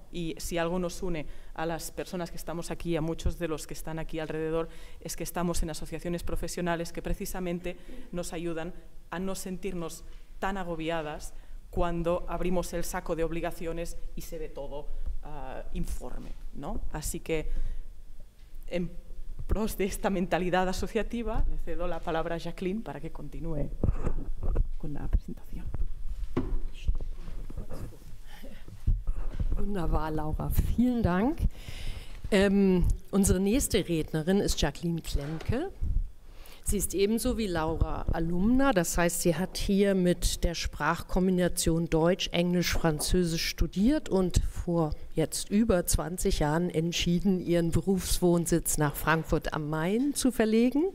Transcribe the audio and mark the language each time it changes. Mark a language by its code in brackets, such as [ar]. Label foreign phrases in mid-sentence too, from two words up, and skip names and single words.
[es] Y si algo nos une a las personas que estamos aquí, a muchos de los que están aquí alrededor, es que estamos en asociaciones profesionales que precisamente nos ayudan a no sentirnos tan agobiadas cuando abrimos el saco de obligaciones y se ve todo informe, ¿no? Así que, en pros de esta mentalidad asociativa, le cedo la palabra a Jacqueline para que continúe con la presentación. [de] Wunderbar, Laura. Vielen Dank. Unsere nächste Rednerin ist Jacqueline Klemke. Sie ist ebenso wie Laura Alumna, das heißt, sie hat hier mit der Sprachkombination Deutsch, Englisch, Französisch studiert und vor jetzt über 20 Jahren entschieden, ihren Berufswohnsitz nach Frankfurt am Main zu verlegen.